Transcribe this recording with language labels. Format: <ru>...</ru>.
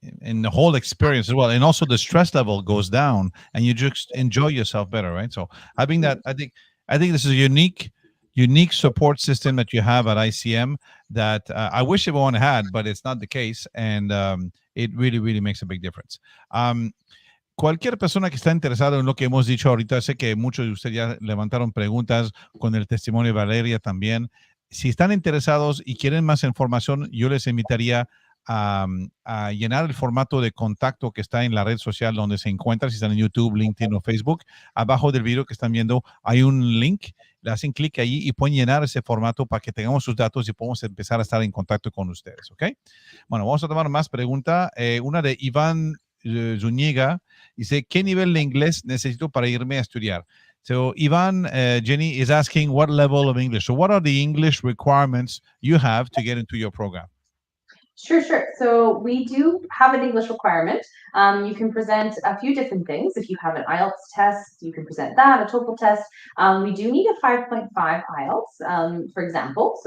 <en>in the whole experience as well, and also the stress level goes down, and you just enjoy yourself better, right? So having that, I think this is a unique support system that you have at ICM that I wish everyone had, but it's not the case, and it really makes a big difference.</en> <es>Cualquier persona que está interesada en lo que hemos dicho ahorita, sé que muchos de ustedes ya levantaron preguntas con el testimonio de Valeria también. Si están interesados y quieren más información, yo les invitaría a llenar el formato de contacto que está en la red social donde se encuentra, si están en YouTube, LinkedIn o Facebook. Abajo del video que están viendo hay un link, le hacen clic ahí y pueden llenar ese formato para que tengamos sus datos y podamos empezar a estar en contacto con ustedes, ¿ok? Bueno, vamos a tomar más preguntas. Una de Iván Zúñiga dice, ¿qué nivel de inglés necesito para irme a estudiar?</es> <en>So Ivan, Jenny is asking what level of English. So what are the English requirements you have to get into your program? Sure. So we do have an English requirement. You can present a few different things. If you have an IELTS test, you can present that, a TOEFL test. We do need a 5.5 IELTS, for example.</en>